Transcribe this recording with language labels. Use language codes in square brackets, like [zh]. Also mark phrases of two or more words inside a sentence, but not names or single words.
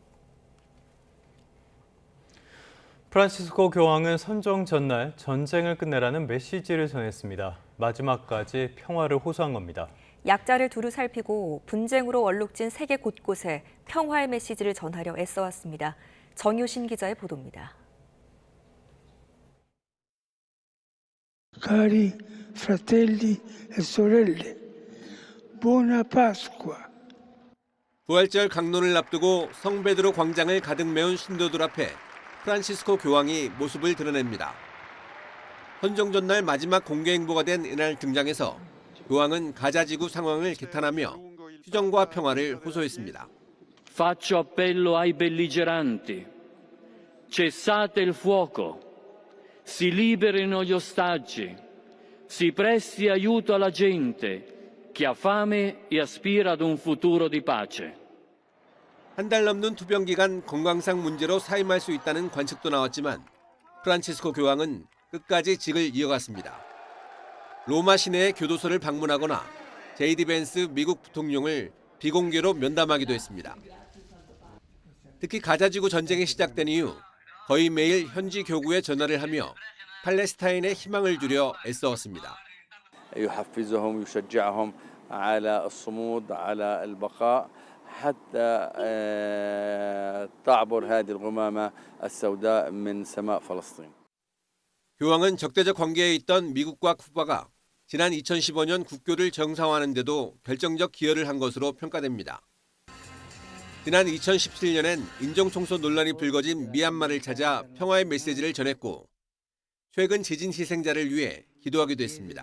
[ko] 프란치스코 교황은 선종 전날 전쟁을 끝내라는 메시지를 전했습니다. 마지막까지 평화를 호소한 겁니다. 약자를 두루 살피고 분쟁으로 얼룩진 세계 곳곳에 평화의 메시지를 전하려 애써왔습니다. 정유신 기자의 보도입니다. [it] Cari fratelli e sorelle, buona Pasqua. [ko] 부활절 강론을 앞두고 성베드로 광장을 가득 메운 신도들 앞에 프란치스코 교황이 모습을 드러냅니다. 헌정 전날 마지막 공개 행보가 된 이날 등장해서 교황은 가자 지구 상황을 개탄하며 휴전과 평화를 호소했습니다. [it] Faccio appello ai belligeranti. Cessate il fuoco. Si liberino gli ostaggi. Si presti aiuto alla gente chi ha fame e aspira ad un futuro di pace. [ko] 한 달 넘는 투병 기간 건강상 문제로 사임할 수 있다는 관측도 나왔지만 프란치스코 교황은 끝까지 직을 이어갔습니다. 로마 시내의 교도소를 방문하거나 제이디 벤스 미국 부통령을 비공개로 면담하기도 했습니다. 특히 가자지구 전쟁이 시작된 이후 거의 매일 현지 교구에 전화를 하며 팔레스타인의 희망을 주려 애써왔습니다. [ar] يحفزهم يشجعهم على الصمود على البقاء حتى تعبر هذه الغمامة السوداء من سماء فلسطين. [ko] 교황은 적대적 관계에 있던 미국과 쿠바가 지난 2015년 국교를 정상화하는 데도 결정적 기여를 한 것으로 평가됩니다. 지난 2017년엔 인종청소 논란이 불거진 미얀마를 찾아 평화의 메시지를 전했고 최근 지진 희생자를 위해 기도하기도 했습니다.